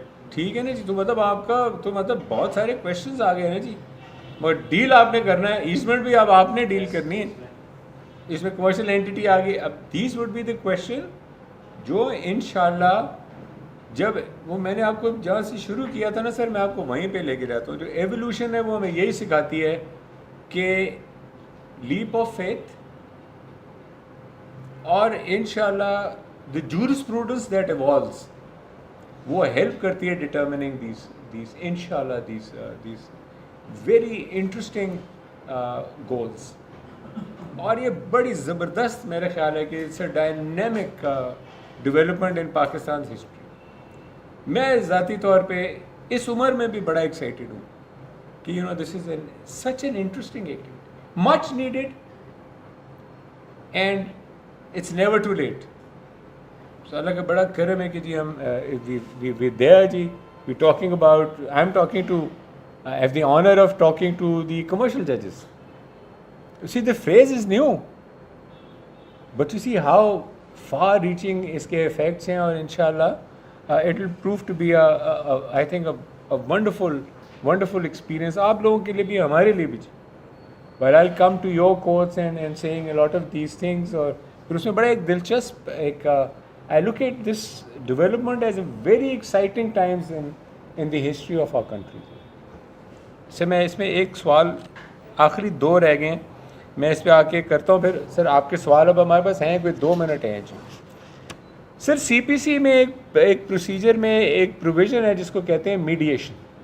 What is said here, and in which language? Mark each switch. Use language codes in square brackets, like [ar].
[ur] ٹھیک ہے نا جی, تو مطلب آپ کا تو مطلب بہت سارے کویشچنز آ گئے نا جی, مگر ڈیل آپ نے کرنا ہے, ایزمنٹ بھی اب آپ نے ڈیل کرنی ہے, اس میں کمرشل اینٹی آ گئی. اب [en] these would be the question [ur] جو انشاءاللہ جب وہ میں نے آپ کو جہاں سے شروع کیا تھا نا سر, میں آپ کو وہیں پہ لے کے جاتا ہوں. جو ایولیوشن ہے وہ ہمیں یہی سکھاتی ہے کہ لیپ آف فیتھ [en] اور انشاءاللہ the jurisprudence that evolves [ur] وہ ہیلپ کرتی ہے [en] determining these انشاءاللہ these very interesting goals. [ur] اور یہ بڑی زبردست میرا خیال ہے کہ [en] It's a dynamic development in Pakistan history. [ur] میں ذاتی طور پہ اس عمر میں بھی بڑا ایکسائٹیڈ ہوں کہ [en] This is such an interesting activity, much needed, and it's never too late. [ur] سو اللہ کا بڑا کرم ہے کہ جی ہم [en] Their G we talking about, I am talking to have the owner of talking to the commercial ججز. See, the phrase is new, but you see how far-reaching [ur] اس کے [en] effects ہیں, اور انشاءاللہ it will prove to be I think a wonderful experience [ur] آپ لوگوں کے لیے بھی, [en] ہمارے لیے بھی. But I'll come to your courts and saying a lot of these things, [ur] اور پھر اس میں بڑا ایک دلچسپ ایک [en] I look at this development as a very exciting times in the history of our country. [ur] سے میں اس میں ایک سوال آخری 2 رہ گئے ہیں, میں اس پہ آ کے کرتا ہوں پھر. سر آپ کے سوال اب ہمارے پاس ہیں, کوئی 2 منٹ ہیں جی. سر سی پی سی میں ایک پروسیجر میں ایک پروویژن ہے جس کو کہتے ہیں میڈیشن.